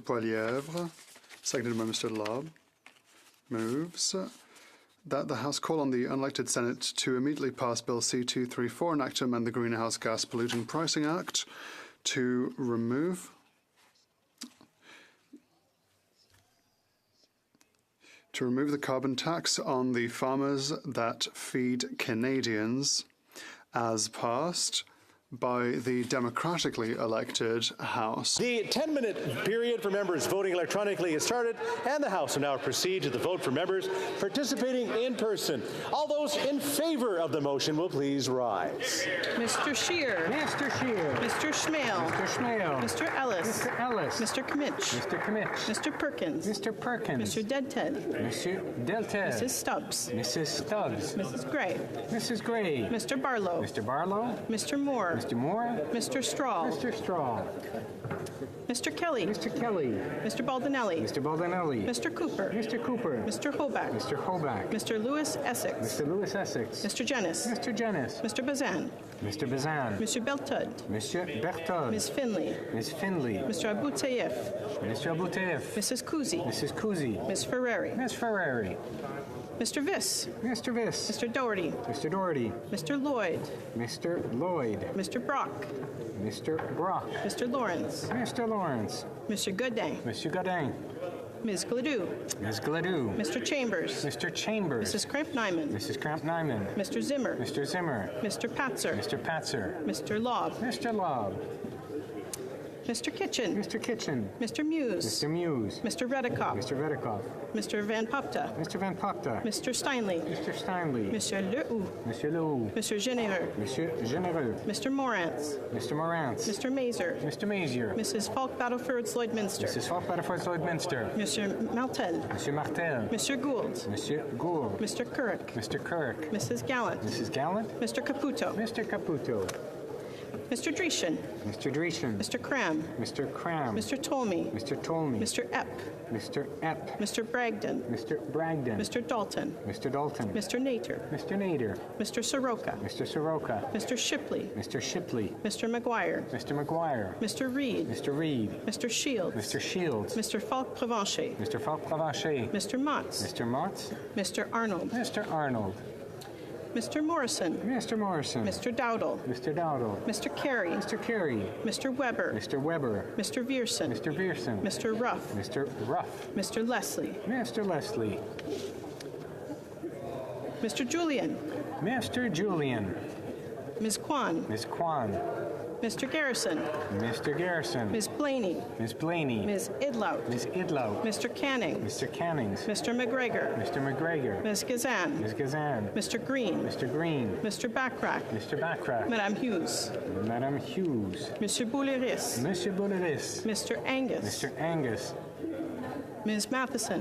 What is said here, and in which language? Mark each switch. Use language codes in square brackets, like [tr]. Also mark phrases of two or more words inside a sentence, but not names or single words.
[en] Poilievre, seconded by Mr. Lobb, moves that the House call on the unelected Senate to immediately pass Bill C-234 and act to amend the Greenhouse Gas Polluting Pricing Act to remove the carbon tax on the farmers that feed Canadians, as passed by the democratically elected House. The 10-minute period for members voting electronically has started, and the House will now proceed to the vote for members participating in person. All those in favor of the motion will please rise. Mr. Scheer. Mr. Scheer. Mr. Schmale. Mr. Schmale. Mr. Ellis. Mr. Ellis. Mr. Kmitch. Mr. Kmitch. Mr. Perkins. Mr. Perkins. Mr. Deadted. Mr. Delted. Mrs. Stubbs. Mrs. Stubbs. Mrs. Gray. Mrs. Gray. Mr. Barlow. Mr. Barlow. Mr. Moore. Mr. Moore. Mr. Straw. Mr. Straw. Mr. Kelly. Mr. Kelly. Mr. Baldinelli. Mr. Baldinelli. Mr. Cooper. Mr. Cooper. Mr. Hoback. Mr. Hoback. Mr. Lewis Essex. Mr. Lewis Essex. Mr. Jennis. Mr. Jennis. Mr. Bazan. Mr. Bazan. Mr. Beltud. Mr. Bertud. Ms. Finley. Ms. Finley. Mr. Abouteyev. Mr. Abouteyev. Mrs. Kuzi. Mrs. Kuzi. Ms. Ferrari. Ms. Ferrari. Mr. Viss. Mr. Viss. Mr. Doherty. Mr. Doherty. Mr. Lloyd. Mr. Lloyd. Mr. Brock. Mr. Brock. Mr. Lawrence. Mr. Lawrence. Mr. Godin. Mr. Godin. Ms. Gladue. Ms. Gladue. Mr. Chambers. Mr. Chambers. Mrs. Kramp-Nyman. Mrs. Kramp-Nyman. Mr. Zimmer. Mr. Zimmer. Mr. Patzer. Mr. Patzer. Mr. Lobb. Mr. Lobb. Mr. Kitchen. Mr. Kitchen. Mr. Muse. Mr. Muse. Mr. Redikoff. Mr. Redikoff. Mr. Van Popta. Mr. Van Popta. Mr. Steinley. Mr. Steinley. Monsieur Lehoux. Monsieur Lehoux. Monsieur Généreux. Monsieur Généreux. Mr. Morantz. Mr. Morantz. Mr. Mazer. Mr. Mazier. Mrs. Falk Battleford Lloydminster. Mrs. Falk Battleford Lloydminster. Monsieur Martel. Monsieur Martel. Monsieur Gould. Monsieur Gould. Mr. Kirk. Mr. Kirk. Mrs. Gallant. Mrs. Gallant. Mr. Caputo. Mr. Caputo. Mr. Dreeshen. Mr. Dreeshen. Mr. Cram. Mr. Cram. Mr. Tolmie. Mr. Tolmie. Mr. Epp. Mr. Epp. Mr. Bragdon. Mr. Bragdon. Mr. Dalton. Mr. Dalton. Mr. Nater. Mr. Nader. Mr. Soroka. Mr. Soroka. Mr. Shipley. Mr. Shipley. Mr. McGuire. Mr. McGuire. Mr. Reed. Mr. Reed. Mr. Shields. Mr. Shields. Mr. Falk Provencher. Mr. Falk Provencher. Mr. Motz. Mr. Motz. Mr. Arnold. Mr. Arnold. Mr. Morrison. Mr. Morrison. Mr. Dowdle. Mr. Dowdle. Mr. Carey. Mr. Carey. Mr. Weber. Mr. Weber. Mr. Vierson. Mr. Vierson. Mr. Ruff. Mr. Ruff. Mr. Leslie. Mr. Leslie. Mr. Julian. Mr. Julian. Ms. Kwan. Ms. Kwan. Mr. Garrison. Mr. Garrison. Ms. Blaney. Ms. Blaney. Ms. Idlout. Ms. Idlout. Mr. Canning. Mr. Cannings. Mr. McGregor. Mr. McGregor. Ms. Gazan. Ms. Gazan. Mr. Green. Mr. Green. Mr. Backrack. Mr. Backrack. Madame Hughes. Madame Hughes. Monsieur Bouleris. Monsieur Bouleris. Mr. Angus. Mr. Angus. Ms. Matheson.